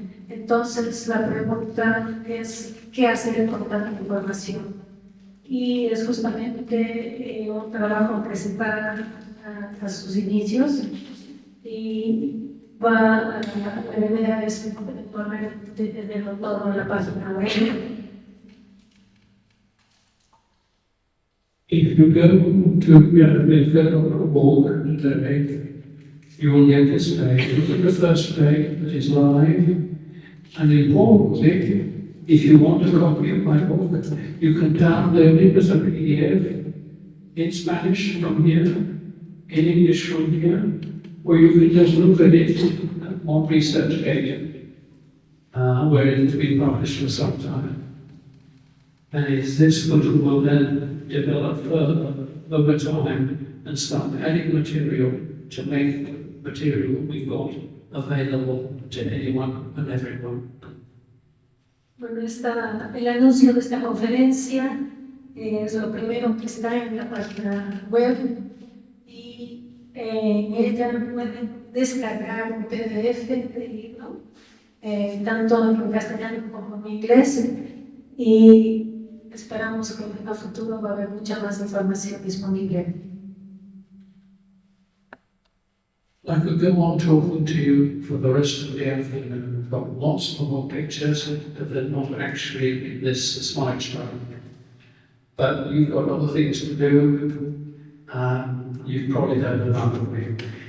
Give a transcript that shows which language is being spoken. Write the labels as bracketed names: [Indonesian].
[Spanish] Entonces la pregunta es ¿qué hacer con tanta información? Y es justamente un trabajo que se para a sus inicios y va a la idea es poner todo en la página web. [English] If you go to the walk today, you will get this page. Look at the first page that is live. And importantly, if you want a copy of my book, you can download it as a PDF in Spanish from here, in English from here, or you can just look at it on ResearchGate, where it's been published for some time. And it's this book will then develop further over time and start adding material to make the material we've got available to anyone and everyone. [Spanish] Bueno, el anuncio de esta conferencia es lo primero que está en la página web y en ella pueden descargar un PDF del libro, tanto en castellano como en inglés, y esperamos que en el futuro va a haber mucha más información disponible. [English] I could go on talking to you for the rest of the afternoon. I've got lots more pictures that are not actually in this slideshow. But you've got other things to do. You've probably done enough of it.